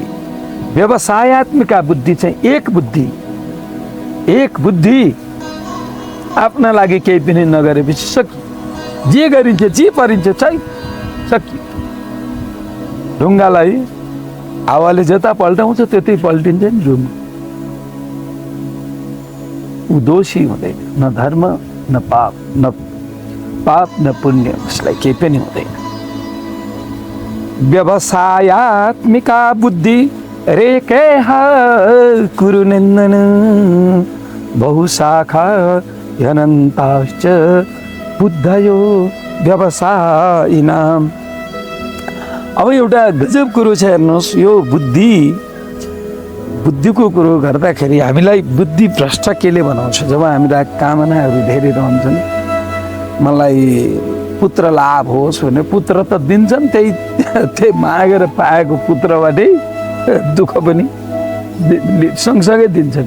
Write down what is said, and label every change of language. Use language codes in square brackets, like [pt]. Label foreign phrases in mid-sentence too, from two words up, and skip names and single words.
[sa] व्यवसायत्मिका बुद्धि [ne] चाहिँ एक बुद्धि आफ्ना लागि केही पनि नगरेपछि सकियो, जे गरिन्छ जे परिन्छ चाहिँ सकियो। ढुङ्गालाई हावाले जता पल्टाउँछ त्यतै पल्टिन्छ नि ढुङ्गा। ऊ दोषी हुँदैन, न धर्म न पाप न पुण्य, उसलाई केही पनि हुँदैन। [sa] व्यवसायत्मिका बुद्धि रेकेह कुरुनन्दन बहुशाखा अनन्ताश्च बुद्धयो व्यवसायिनाम। [ne] अब एउटा गजब कुरो छ हेर्नुहोस्, यो बुद्धिको कुरो गर्दाखेरि हामीलाई बुद्धि भ्रष्ट केले बनाउँछ? जब हामीलाई कामनाहरू धेरै रहन्छन्, मलाई पुत्र लाभ होस् भने पुत्र त दिन्छन्, त्यही मागेर पाएको पुत्रबाटै दुःख पनि सँगसँगै दिन्छन्।